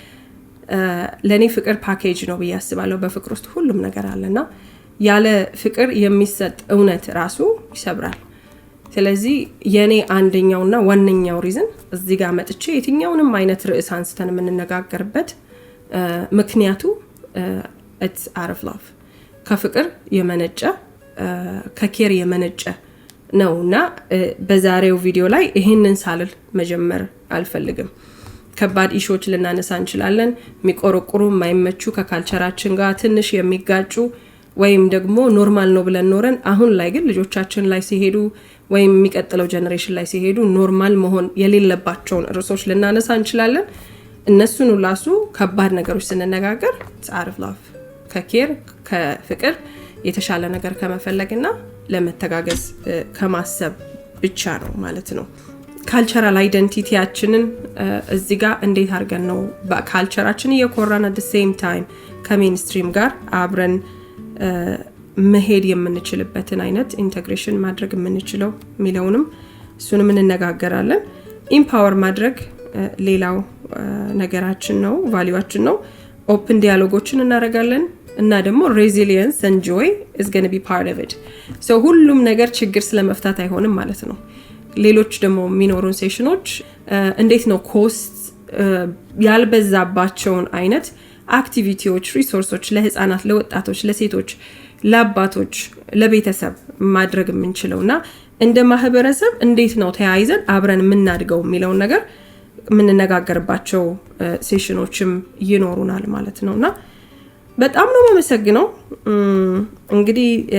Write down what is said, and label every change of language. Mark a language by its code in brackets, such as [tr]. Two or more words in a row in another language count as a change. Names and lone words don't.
[am] ለኔ ፍቅር ፓኬጅ ነው ብዬ አስባለሁ። በፍቅር ውስጥ ሁሉም ነገር አለና ያለ ፍቅር የሚሰጥ እውነት ራሱ ይሰብራል። ስለዚህ የኔ አንደኛውና ዋነኛው ሪዝን እዚህ ጋር መጥቼ የትኛውንም አይነት ርዕስ አንስተን የምንነጋገርበት ምክንያቱ [en] it's out of love [am] ከፍቅር የመነጨ ከኬር የመነጨ ነውና በዛሬው ቪዲዮ ላይ ይሄንን ሳልል መጀመር አልፈልግም። ከባድ ኢሹዎች ልናነሳ እንችላለን። የሚቆረቁሩ የማይመቹ ከካልቸራችን ጋር ትንሽ የሚጋጩ ወይም ደግሞ ኖርማል ነው ብለን ኖረን አሁን ላይ ግን ልጆቻችን ላይ ሲሄዱ ወይም የሚቀጥለው ጀነሬሽን ላይ ሲሄዱ ኖርማል መሆን የሌለባቸውን ርዕሶች ልናነሳ እንችላለን። እነሱን ሁላሱ ከባድ ነገሮች ስንነጋገር [en] out of love [am] ከኬር ከፍቅር የተሻለ ነገር ከመፈለግና ለመተጋገዝ ከማሰብ ብቻ ነው ማለት ነው። [en] cultural identity [am] እዚህ ጋር እንዴት አድርገን ነው በካልቸራችን እየኮራን [en] at the same time [am] ከሜንስትሪም ጋር አብረን መሄድ የምንችልበትን አይነት ኢንተግሬሽን ማድረግ የምንችለው ሚለውንም እሱንም እንነጋገራለን። ኢምፓወር ማድረግ ሌላው ነገራችን ነው፣ ቫልዩአችን ነው። [en] open dialogues [am] እናደርጋለን እና ደግሞ [en] resilience and joy is going to be part of it. [am] so ሁሉም ነገር ችግር ስለመፍታት አይሆንም ማለት ነው። ሌሎች ደግሞ ሚኖሩን ሴሽኖች እንዴት ነው ኮስት ያልበዛባቸውን አይነት አክቲቪቲዎች፣ ሪሶርሶች ለህፃናት፣ ለወጣቶች፣ ለሴቶች፣ ለአባቶች፣ ለቤተሰብ ማድረግ የምንችለውና እንደ ማህበረሰብ እንዴት ነው ተያይዘን አብረን የምናድገው የሚለውን ነገር የምንነጋገርባቸው ሴሽኖችም ይኖሩናል ማለት ነውና በጣም ነው የማመሰግነው። እንግዲህ